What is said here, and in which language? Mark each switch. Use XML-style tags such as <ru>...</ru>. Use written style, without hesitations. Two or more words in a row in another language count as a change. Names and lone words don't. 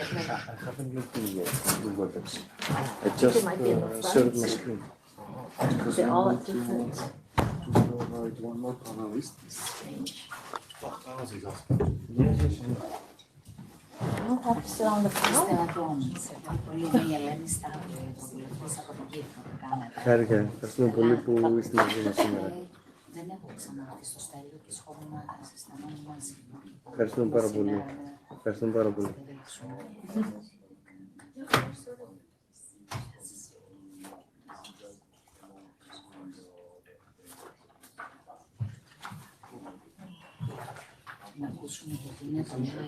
<en>I haven't looked in yet, the WebEx. I just shared my screen. They're all different. To provide one more panelist. Strange. Yes. You have to sit on the phone.</en> <el>Χάρηκα. Ευχαριστούμε πολύ που είστε μαζί μας σήμερα. Δεν έχω ξανάρθει στο Στέλιο και σχόλιο να αισθανόμουν μαζί. Ευχαριστούμε πάρα πολύ. Ευχαριστούμε πάρα πολύ. Να ακούσουμε γιατί είναι το</el>